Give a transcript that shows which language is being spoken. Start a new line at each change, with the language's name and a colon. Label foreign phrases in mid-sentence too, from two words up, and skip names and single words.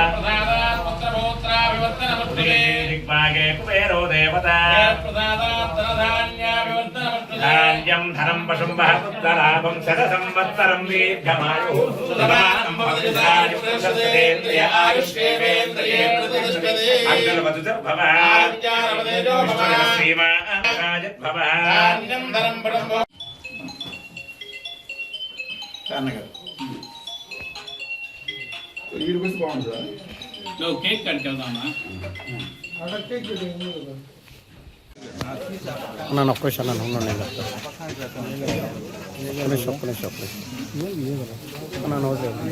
Sanskrit: दिग्भागे कुबेरो देवता धान्यं धनं पशुं बहुपुत्रलाभं शतसंवत्सरं दीर्घमायुः अग्निर्वचुर्भव श्रीमान्
Telugu: కేక్ కట్టుకెళ్దామా అన్న ఒక్క నిమిషం అన్న ఉండండి ఒక్క నిమిషం అన్న నోట్